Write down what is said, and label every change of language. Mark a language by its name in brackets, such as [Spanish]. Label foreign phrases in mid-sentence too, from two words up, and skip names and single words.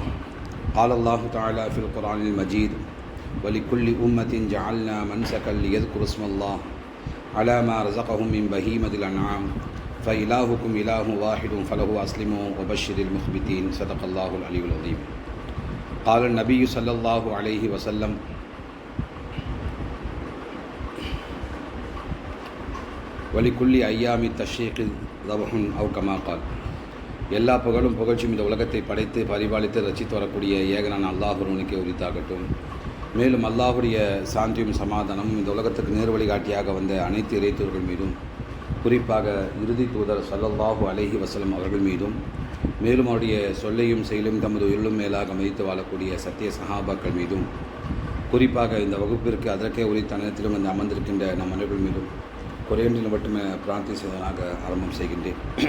[Arabic] قال الله تعالى في القرآن المجيد: ولكل أمة جعلنا منسكا ليذكروا اسم الله على ما رزقهم من بهيمة الأنعام فإلهكم إله واحد فله أسلموا وبشر المخبتين. صدق الله العلي العظيم. قال النبي صلى الله عليه وسلم: ولكل أيام التشريق ذبح أو كما قال. [Tamil] எல்லா புகழும் புகழ்ச்சியும் இந்த உலகத்தை படைத்து பரிபாலித்து ரசித்து வரக்கூடிய ஏகனான அல்லாஹ் ஒருவனுக்கே உரித்தாகட்டும். மேலும் அல்லாஹுடைய சாந்தியும் சமாதானமும் இந்த உலகத்துக்கு நேர்வழிகாட்டியாக வந்த அனைத்து இறைத்தூர்கள் மீதும், குறிப்பாக இறுதி தூதர் [Arabic] صلى الله عليه وسلم [Tamil] அவர்கள் மீதும், மேலும் அவருடைய சொல்லையும் செயலும் தமது உயிரிலும் மேலாக மதித்து வாழக்கூடிய சத்திய சஹாபாக்கள் மீதும், குறிப்பாக இந்த வகுப்பிற்கு அதற்கே உரித்த நேரத்திலும் வந்து அமர்ந்திருக்கின்ற நம் அனைவர்கள் மீதும் குறையொன்றில் மட்டுமே பிரார்த்திப்பதாக ஆரம்பம் செய்கின்றேன்.